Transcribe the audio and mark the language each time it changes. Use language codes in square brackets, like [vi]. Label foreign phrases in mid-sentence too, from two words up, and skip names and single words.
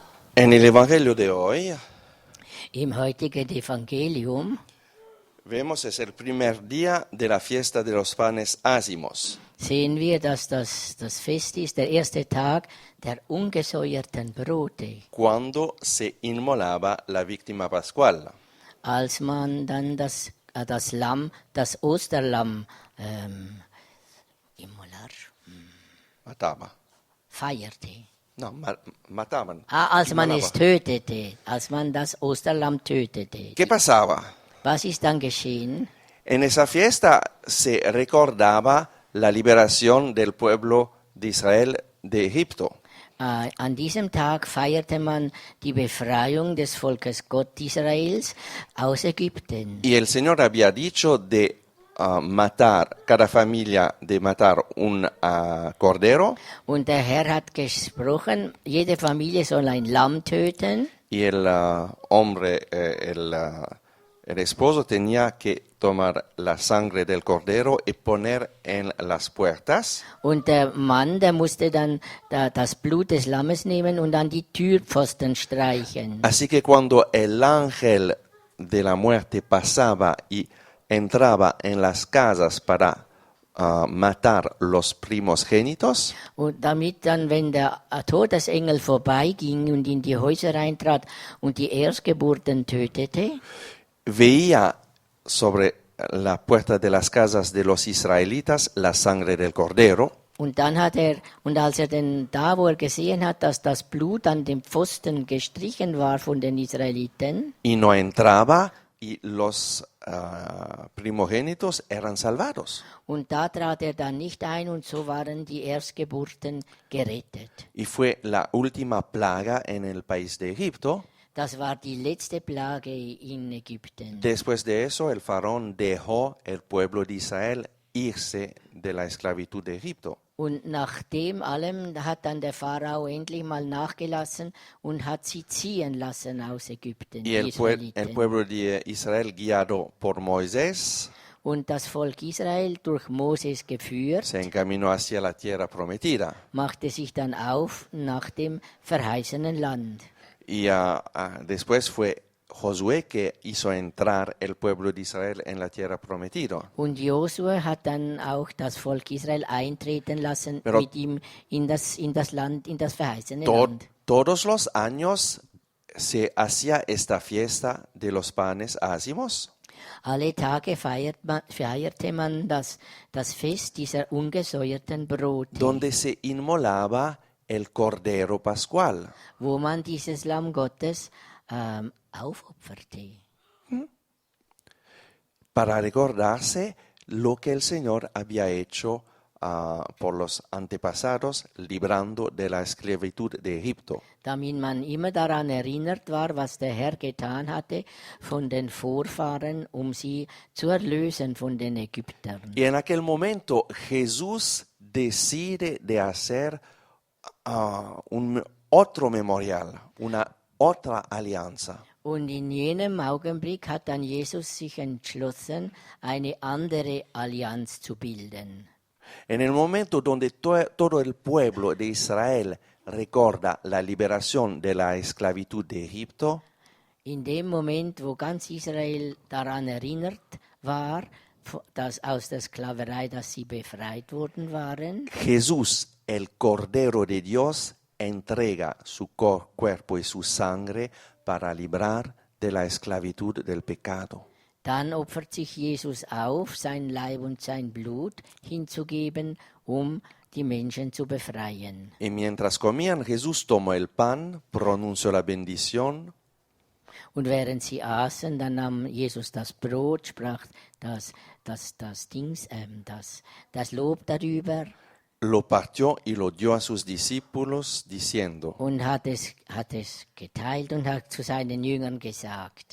[es] En el Evangelio de hoy [de] Im heutigen Evangelium [es] vemos es el primer día de la fiesta de los panes ácimos. [de] sehen wir, dass das Fest ist, der erste Tag der ungesäuerten Brote, [es] Cuando se inmolaba la víctima pascual. [de] als man dann das Osterlamm immolar [es] Mataba. [de] feierte. [es] No, mataban. [de] Als man [es] Inmolaba. [de] es tötete, als man das Osterlamm tötete. [es] ¿Qué pasaba? [de] Was ist dann geschehen? [es] En esa fiesta se recordaba la liberación del pueblo de Israel de Egipto. [de] An diesem Tag feierte man die Befreiung des Volkes Gott Israels aus Ägypten. [es] Y el Señor había dicho de matar, cada familia de matar un cordero. [de] Und der Herr hat gesprochen, jede Familie soll ein Lamm töten. [es] Y el hombre, el esposo tenía que tomar la sangre del cordero y poner en las puertas. [de] Und der Mann, der musste dann das Blut des Lammes nehmen und an die Türpfosten streichen. [es] Así que cuando el ángel de la muerte pasaba y entraba en las casas para matar los primogénitos, [de] Und damit dann, wenn der Todesengel vorbeiging und in die Häuser eintrat und die Erstgeburten tötete, [es] veía sobre la puerta de las casas de los israelitas la sangre del cordero. [de] und als er denn da, wo er gesehen hat, dass das Blut an dem Pfosten gestrichen war von den Israeliten, [es] Y no entraba y los primogénitos eran salvados. [de] und da trat er dann nicht ein und so waren die Erstgeburten gerettet. [es] Y fue la última plaga en el país de Egipto. [de] Das war die letzte Plage in Ägypten. [es] Después de eso, el faraón dejó el pueblo de Israel irse de la esclavitud de Egipto. [de] Und nach dem allem hat dann der Pharao endlich mal nachgelassen und hat sie ziehen lassen aus Ägypten, [es] Y [de] die [es] el [de] Israeliten. [es] pueblo de Israel, guiado por Moisés, [de] Und das Volk Israel, durch Moses geführt, [es] se encaminó hacia la tierra prometida. [de] machte sich dann auf nach dem verheißenen Land. [es] Y después fue Josué que hizo entrar el pueblo de Israel en la tierra prometida. [de] Und Josua hat dann auch das Volk Israel eintreten lassen [es] Pero- [de] mit ihm in das Land, in das verheißene [es] To- [de] Land. [es] Todos los años se hacía esta fiesta de los panes ácimos. [de] Alle Tage feierte man das Fest dieser ungesäuerten Brote, [es] Donde se inmolaba el cordero pascual. [de] wo man dieses Lamm Gottes aufopferte, [es] Para recordarse lo que el Señor había hecho por los antepasados, librando de la esclavitud de Egipto. [de] damit man immer daran erinnert war, was der Herr getan hatte von den Vorfahren, sie zu erlösen von den Ägyptern. [es] Y en aquel momento Jesús decide de hacer un otro memorial, una otra alianza. [de] Und in jenem Augenblick hat dann Jesus sich entschlossen, eine andere Allianz zu bilden. [es] En el momento donde todo el pueblo de Israel recuerda la liberación de la esclavitud de Egipto, [de] In dem Moment, wo ganz Israel daran erinnert war, dass aus der Sklaverei, dass sie befreit worden waren, [es] Jesús, el Cordero de Dios, entrega su cuerpo y su sangre para librar de la esclavitud del pecado. [de] dann opfert sich Jesus auf, sein Leib und sein Blut hinzugeben, die Menschen zu befreien. [es] Y mientras comían, Jesús tomó el pan, pronunció la bendición, [de] Und während sie aßen, dann nahm Jesus das Brot, sprach das Lob darüber [es] lo partió y lo dio a sus discípulos, diciendo: [de] und hat es geteilt und hat zu seinen Jüngern gesagt: